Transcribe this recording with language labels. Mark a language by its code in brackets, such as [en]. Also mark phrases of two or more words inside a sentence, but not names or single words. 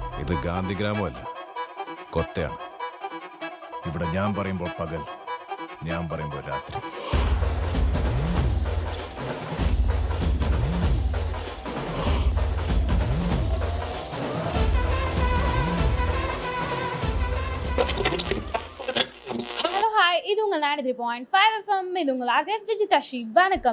[ml] ഇത് ഗാന്ധിഗ്രാമമല്ല, കൊത്തയാണ്. ഇവിടെ ഞാൻ പറയുമ്പോൾ പകൽ, ഞാൻ പറയുമ്പോൾ രാത്രി. [ta] இது உங்கள் 93.5 FM. இது உங்கள் அஜய் விஜிதாஷி. வணக்கம்.